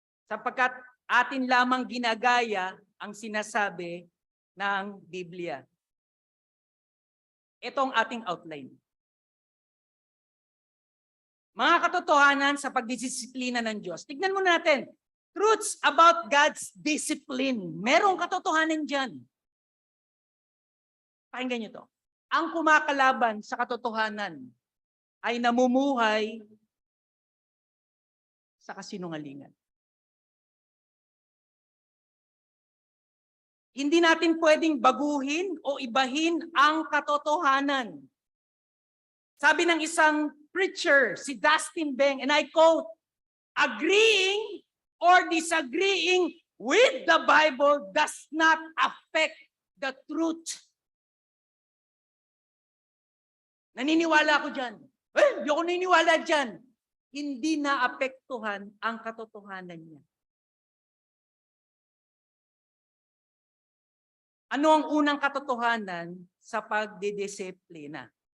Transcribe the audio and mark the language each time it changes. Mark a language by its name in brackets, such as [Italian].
[Filipino] Sapagkat atin lamang ginagaya ang sinasabi ng Biblia. Ito ang ating outline. Mga katotohanan sa pagdisiplina ng Diyos. Tignan mo natin. [English] Truths about God's discipline. [Filipino] Merong katotohanan dyan. Pakinggan nyo to. Ang kumakalaban sa katotohanan ay namumuhay sa kasinungalingan. Hindi natin pwedeng baguhin o ibahin ang katotohanan. Sabi ng isang preacher, si [English] Dustin Beng, and I quote, agreeing or disagreeing with the Bible does not affect the truth. [Filipino] Naniniwala ako dyan. Hindi ako naniniwala dyan. Hindi naapektuhan ang katotohanan niya. Ano ang unang katotohanan sa pagdidisiplina?